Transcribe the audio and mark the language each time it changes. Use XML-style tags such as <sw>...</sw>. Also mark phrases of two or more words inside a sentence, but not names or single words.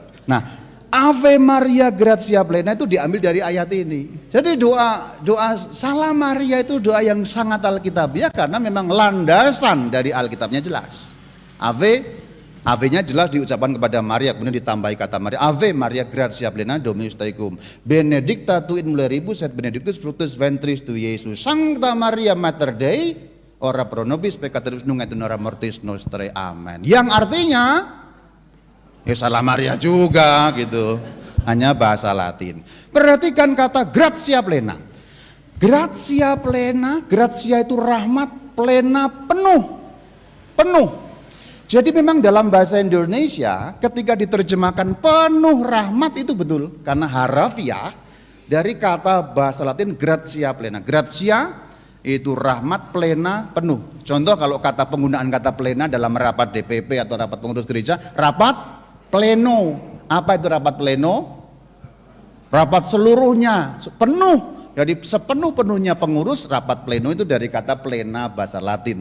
<id>Nah,</id> <la>Ave Maria gratia plena</la> <id>itu diambil dari ayat ini. Jadi doa Salam Maria itu doa yang sangat alkitabiah karena memang landasan dari Alkitabnya jelas. Ave-nya jelas diucapkan kepada Maria, kemudian ditambahi kata Maria.</id> <la>Ave Maria gratia plena Dominus tecum. Benedicta tu in mulieribus et benedictus fructus ventris tu Iesus. Sancta Maria Mater Dei, ora pro nobis peccatoribus nunc et in hora mortis nostrae. Amen.</la> <id>Yang artinya ya Salam Maria juga gitu, hanya bahasa Latin. Perhatikan kata</id> <la>gratia plena. Gratia plena,</la> <id>gratia itu rahmat, plena penuh. Jadi memang dalam bahasa Indonesia ketika diterjemahkan penuh rahmat itu betul, karena harafiah dari kata bahasa Latin</id> <la>gratia plena.</la> <id>Gratia itu rahmat, plena penuh. Contoh kalau penggunaan kata plena dalam rapat DPP atau rapat pengurus gereja, rapat pleno. Apa itu rapat pleno? Rapat seluruhnya, penuh. Jadi sepenuh-penuhnya pengurus, rapat pleno itu dari kata plena bahasa Latin.</id>